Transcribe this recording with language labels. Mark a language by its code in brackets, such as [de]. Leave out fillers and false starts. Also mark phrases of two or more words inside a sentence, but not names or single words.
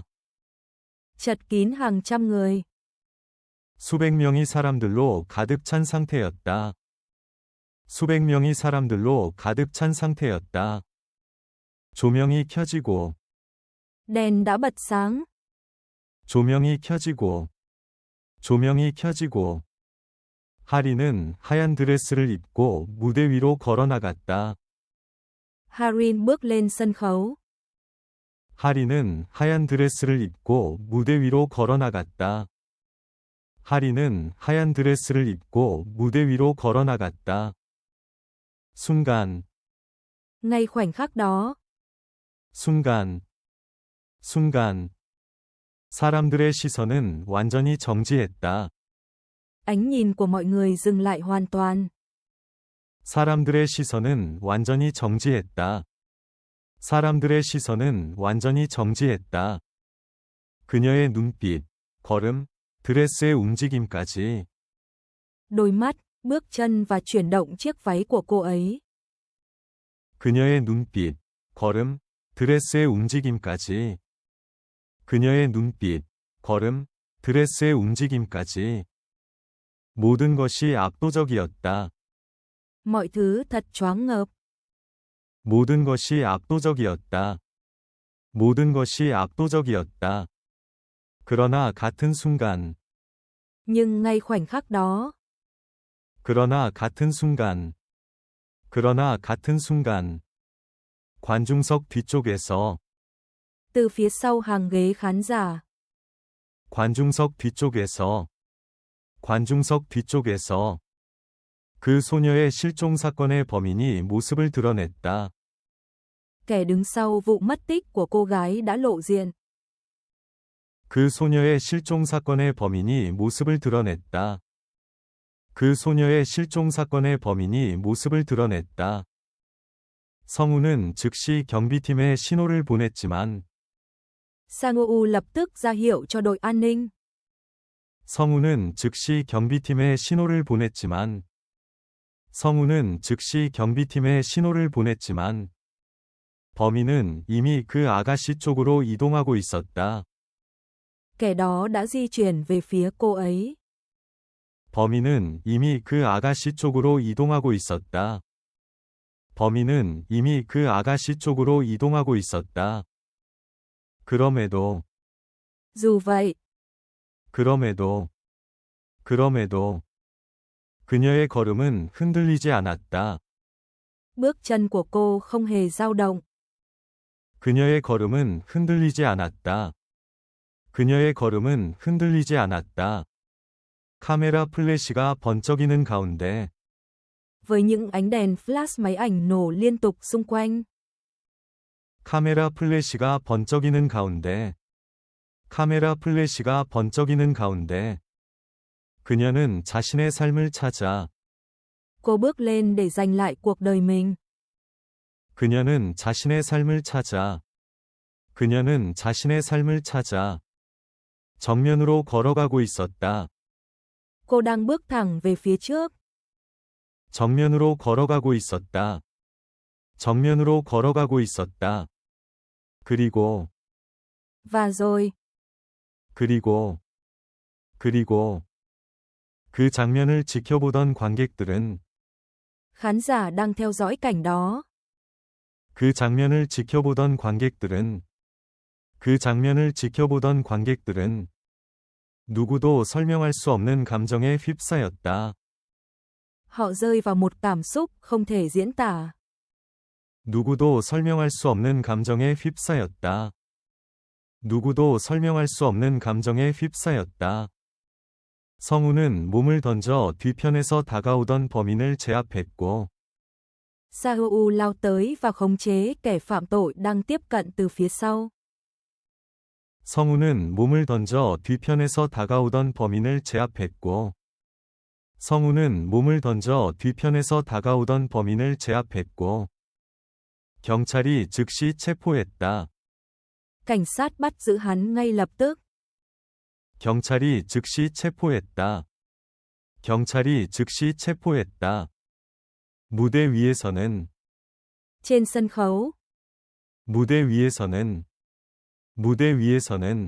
[vi] Chật kín hàng trăm người. [ko] 수백 명의 사람들로 가득 찬 상태였다. 수백 명의 사람들로 가득 찬 상태였다. 조명이 켜지고 [vi] Đèn đã bật sáng. [ko] 조명이 켜지고 조명이 켜지고 하리는 하얀 드레스를 입고 무대 위로 걸어 나갔다. [vi] Harin bước lên sân khấu. [ko] 하리는 하얀 드레스를 입고 무대 위로 걸어 나갔다. 하리는 하얀 드레스를 입고 무대 위로 걸어 나갔다. 순간 [vi] Ngay khoảnh khắc đó. [ko] 순간. 순간. 사람들의 시선은 완전히 정지했다. [vi] Ánh nhìn của mọi người dừng lại hoàn toàn. [ko] 사람들의 시선은 완전히 정지했다. 사람들의 시선은 완전히 정지했다. 그녀의 눈빛, 걸음, 드레스의 움직임까지. [vi] Đôi mắt, bước chân và chuyển động chiếc váy của cô ấy. [ko] 그녀의 눈빛, 걸음, 드레스의 움직임까지. 그녀의 눈빛, 걸음, 드레스의 움직임까지. 모든 것이 압도적이었다. [vi] Mọi thứ thật choáng ngợp. [ko] 모든 것이 압도적이었다. 모든 것이 압도적이었다. 그러나 같은 순간. [vi] Nhưng ngay khoảnh khắc đó. [ko] 그러나 같은 순간. 그러나 같은 순간. 관중석 뒤쪽에서. [vi] Từ phía sau hàng ghế khán giả. [ko] 관중석 뒤쪽에서. 관중석 뒤쪽에서. 그 소녀의 실종 사건의 범인이 모습을 드러냈다. [vi] Kẻ đứng sau vụ mất tích của cô gái đã lộ diện. [ko] 그 소녀의 실종 사건의 범인이 모습을 드러냈다. 그 소녀의 실종 사건의 범인이 모습을 드러냈다. 성우는 즉시 경비팀에 신호를 보냈지만. [vi] Sang-woo lập tức ra hiệu cho đội an ninh. [ko] 성우는 즉시 경비팀에 신호를 보냈지만. 성우는 즉시 경비팀에 신호를 보냈지만. 범인은 이미 그 아가씨 쪽으로 이동하고 있었다. [vi] Kẻ đó đã di chuyển về phía cô ấy. [ko] 범인은 이미 그 아가씨 쪽으로 이동하고 있었다. 범인은 이미 그 아가씨 쪽으로 이동하고 있었다. 그럼에도. [vi] Dù vậy. [ko] 그럼에도. 그럼에도. 그녀의 걸음은 흔들리지 않았다. [vi] Bước chân của cô không hề dao động. [ko] 그녀의 걸음은 흔들리지 않았다. 그녀의 걸음은 흔들리지 않았다. 카메라 플래시가 번쩍이는 가운데. [vi] Với những ánh đèn flash máy ảnh nổ liên tục xung quanh. [ko] 카메라 플래시가 번쩍이는 가운데. 카메라 플래시가 번쩍이는 가운데. 그녀는 자신의 삶을 찾아. [vi] Cô bước lên để giành lại cuộc đời mình. [ko] 그녀는 자신의 삶을 찾아. 그녀는 자신의 삶을 찾아. 정면으로 걸어가고 있었다. [vi] Cô đang bước thẳng về phía trước. [ko] 정면으로 걸어가고 있었다. 정면으로 걸어가고 있었다. 그리고. [vi] Và rồi. [ko] 그리고. 그 장면을 지켜보던 관객들은. [vi] Khán giả đang theo dõi cảnh đó. [ko] 그 장면을 지켜보던 관객들은. 그 장면을 지켜보던 관객들은. 누구도 설명할 수 없는 감정에 휩싸였다. [vi] Họ rơi vào một cảm xúc không thể diễn tả. [ko] 누구도 설명할 수 없는 감정에 휩싸였다. 누구도 설명할 수 없는 감정에 휩싸였다. 성우는 몸을 던져 뒤편에서 다가오던 범인을 제압했고. [vi] Sang-woo lao tới và khống chế kẻ phạm tội đang tiếp cận từ phía sau. [ko] 성우는 몸을 던져 뒤편에서 다가오던 범인을 제압했고. 성우는 몸을 던져 뒤편에서 다가오던 범인을 제압했고. 경찰이 즉시 체포했다. [vi] Cảnh sát bắt giữ hắn ngay lập tức. [ko] 경찰이 즉시 체포했다. 경찰이 즉시 체포했다. 무대 위에서는. [vi] Trên sân khấu. [ko] 무대 위에서는. 무대 위에서는.